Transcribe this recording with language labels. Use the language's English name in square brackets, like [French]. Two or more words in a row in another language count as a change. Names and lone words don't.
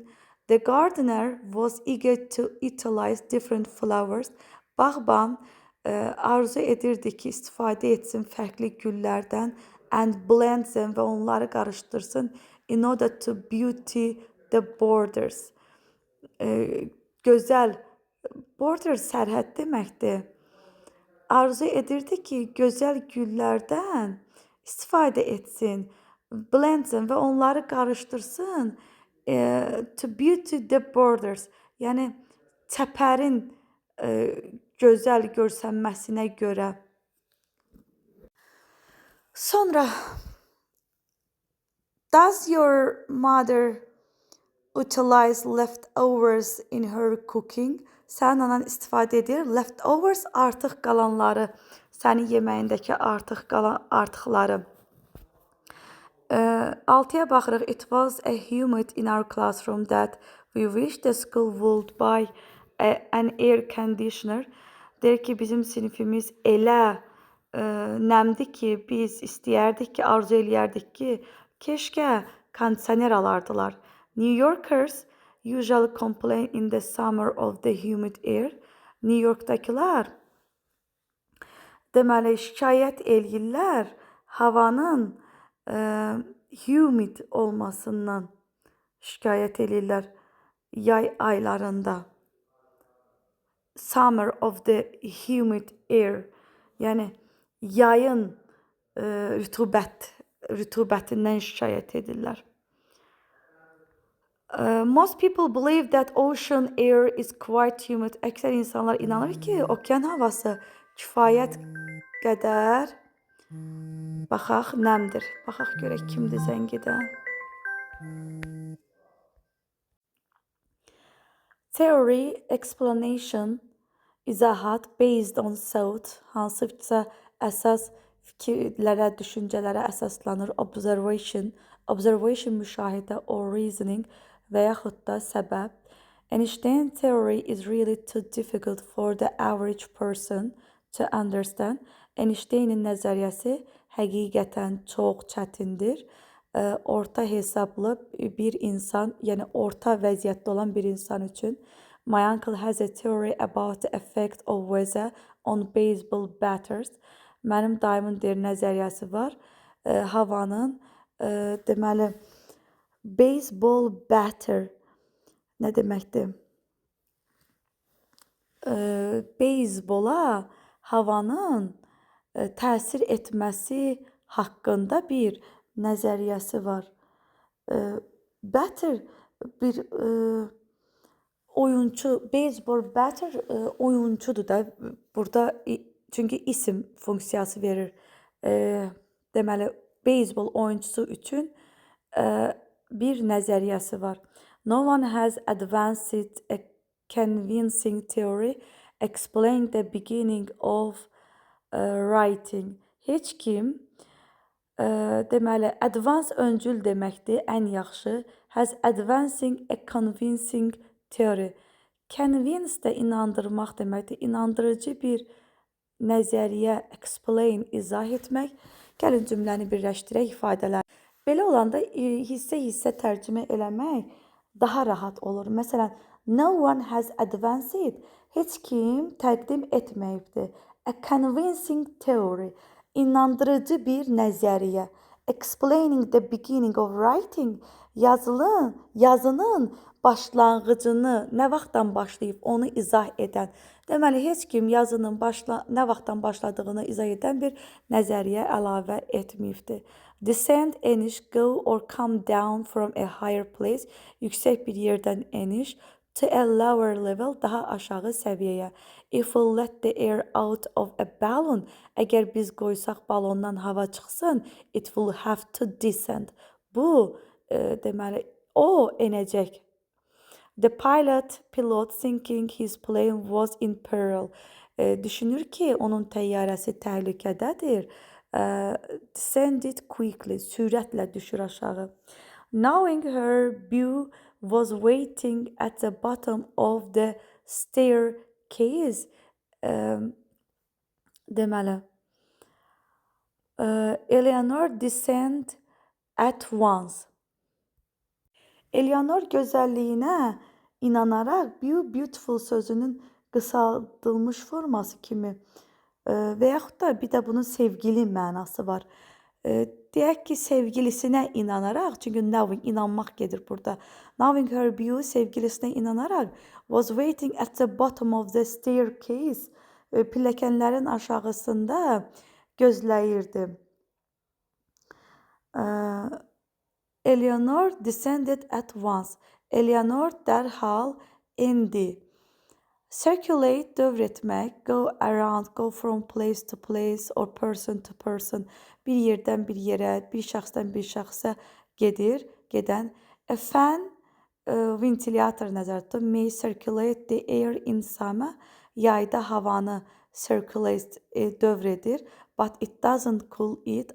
[English] The gardener was eager to utilize different flowers. [Azerbaijani] Bağban Arzu edirdi ki, istifadə etsin fərqli güllərdən [English] and blend them [Azerbaijani] və onları qarışdırsın [English] in order to beauty the borders. [Azerbaijani] Gözəl border sərhəd deməkdir. Arzu edirdi ki, gözəl güllərdən istifadə etsin, [English] blend them [Azerbaijani] və onları qarışdırsın [English] to beauty the borders. [Azerbaijani] Yəni çəpərin gözəl görsənməsinə görə. [English] Sonra does your mother utilize leftovers in her cooking? [Azerbaijani] Sənin anan istifadə edir leftovers artıq qalanları, sənin yeməyindəki artıqları. 6-ya baxırıq. [English] It was a humid in our classroom that we wish the school would buy an air conditioner. [Azerbaijani] Deyir ki, bizim sinifimiz elə nəmdi ki, biz istəyərdik ki, arzu eləyərdik ki, keşkə kondisioner alardılar. [English] New Yorkers usually complain in the summer of the humid air. [Azerbaijani] New York'dakılar deməli şikayət eləyirlər havanın humid olmasından şikayət eləyirlər yay aylarında. [English] Summer of the humid air, [Azerbaijani] yəni yayın rütubətindən şikayət edirlər. [English] Most people believe that ocean air is quite humid. [Azerbaijani] Əksər insanlar inanır ki, okean havası kifayət qədər baxaq nəmdir. Baxaq görək kimdir zəng edən. [English] Theory, explanation, izahat based on thought, [Azerbaijani] hansısa əsas fikirlərə, düşüncələrə əsaslanır. Observation müşahidə [English] or reasoning [Azerbaijani] və yaxud da səbəb. [English] Einstein theory is really too difficult for the average person to understand. [Azerbaijani] Einsteinin nəzəriyyəsi həqiqətən çox çətindir. Orta hesablı bir insan, yəni orta vəziyyətdə olan bir insan üçün. [English] My uncle has a theory about the effect of weather on baseball batters. [Azerbaijani] Mənim dayımın deyir nəzəriyyəsi var. Havanın deməli [English] baseball batter [Azerbaijani] nə deməkdir? Beyzbola havanın təsir etməsi haqqında bir nəzəriyyəsi var. Batter bir oyunçu, beyzbol batter oyunçudur da burada, çünki isim funksiyası verir. Deməli beyzbol oyunçusu üçün bir nəzəriyyəsi var. [English] No one has advanced a convincing theory explaining the beginning of writing. [Azerbaijani] Heç kim deməli advance öncül deməkdir, ən yaxşı. [English] Has advancing a convincing theory. [Azerbaijani] Convince də inandırmaq deməkdir. İnandırıcı bir nəzəriyyə, explain, izah etmək. Gəlin cümləni birləşdirək ifadələr. Belə olanda hissə-hissə tərcümə eləmək daha rahat olur. Məsələn, [English] no one has advanced. [Azerbaijani] Heç kim təqdim etməyibdir. [English] A convincing theory. [Azerbaijani] İnandırıcı bir nəzəriyyə. [English] Explaining the beginning of writing. [Azerbaijani] Yazının başlanğıcını, nə vaxtdan başlayıb onu izah edən. Deməli, heç kim yazının nə vaxtdan başladığını izah edən bir nəzəriyyə əlavə etməyibdir. [English] Descend, eniş, go or come down from a higher place. [Azerbaijani] Yüksək bir yerdən eniş. [English] To a lower level, [Azerbaijani] daha aşağı səviyyəyə. [English] If we let the air out of a balloon, [Azerbaijani] əgər biz qoysaq balondan hava çıxsın, [English] it will have to descend. [Azerbaijani] Bu, deməli, o enəcək. [English] The pilot thinking his plane was in peril. [Azerbaijani] Düşünür ki, onun təyyarəsi təhlükədədir. [English] Descended quickly, [Azerbaijani] sürətlə düşür aşağı. [English] Knowing her view was waiting at the bottom of the staircase. Deməli, Eleanor descended at once. [Azerbaijani] Eleanor gözəlliyinə inanaraq beautiful sözünün qısaldılmış forması kimi Və yaxud da bir də bunun sevgili mənası var. Deyək ki, sevgilisinə inanaraq, çünki knowing inanmaq gedir burada. [English] Knowing her beauty [Azerbaijani] sevgilisinə inanaraq [English] was waiting at the bottom of the staircase. [Azerbaijani] Pilləkənlərin aşağısında gözləyirdi. [English] Eleanor descended at once. [Azerbaijani] Eleanor dərhal endi. Circulate, dövr etmək, [English] go around, go from place to place or person to person. [Azerbaijani] Bir yerdən bir yerə, bir şəxsdən bir şəxsə gedən. [English] A fan, [Azerbaijani] ventilator nəzərdə tutun. [English] May circulate the air in summer. [Azerbaijani] Yayda havanı circulate dövr edir. [English] But it doesn't cool it.